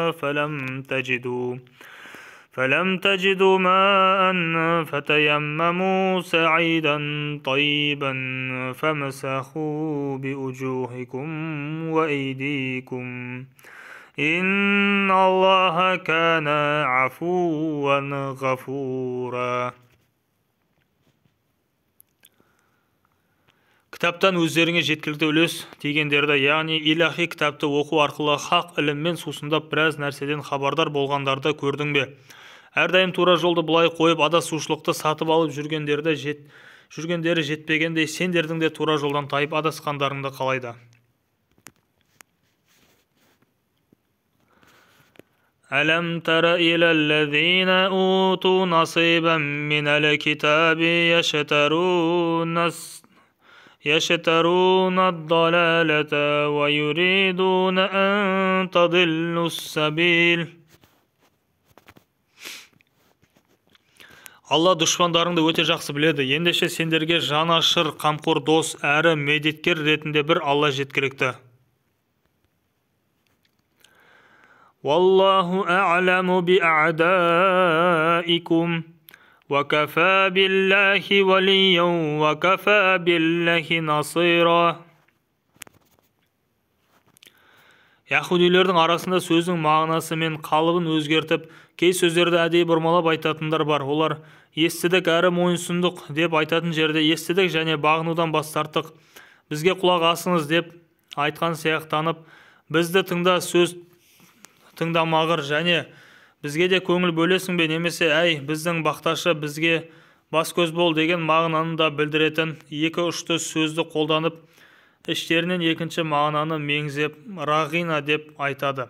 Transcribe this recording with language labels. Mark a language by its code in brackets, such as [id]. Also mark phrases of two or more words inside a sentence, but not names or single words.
[ar] فلم تجدوا ماء فتيمموا سعيدا طيبا فامسحوا بوجوهكم وأيديكم إن الله كان عفوا غفورا. [kk] Кітаптан өздеріңе жеткілікті үлес тигендерді, яғни илахи кітапты оқу арқылы хақ іліммен сусындап біраз нәрседен хабардар болғандарды көрдің бе? Әрдайым тура жолды бұлай қойып адасушылықты сатып алып жүргендері жетпегендей, сендердің де тура жолдан тайып адасқандарыңды қалайды. [ar] ألم تر إلى الذين أوتوا نصيبا من الكتاب يشترون الضلالة ويريدون أن تضلوا السبيل. [kk] Алла дұшпандарыңды өте жақсы біледі. Ендеше сендерге жанашыр, қамқор дос әрі медеткер ретінде бір Алла жеткілікті. [ar] والله أعلم بأعدائكم وكفى بالله وليا وكفى بالله نصيرا. [kk] Яһудилердің арасында сөздің мағынасы мен қалыбын өзгертіп, кей сөздерді әдейі бұрмалап айтатындар бар. Олар естідік әрі мойынсұндық деп айтатын жерде естідік және бағынудан бас тарттық, бізге құлақ асыңыз деп айтқан сияқтанып, бізді тыңда, сөз тыңдамағыр және бізге де көңіл бөлесің бе, немесе әй біздің бақташы, бізге бас көз бол деген мағынаны да білдіретін екі ұшты сөзді қолданып, іштерінен екінші мағынаны меңзеп, рағина деп айтады.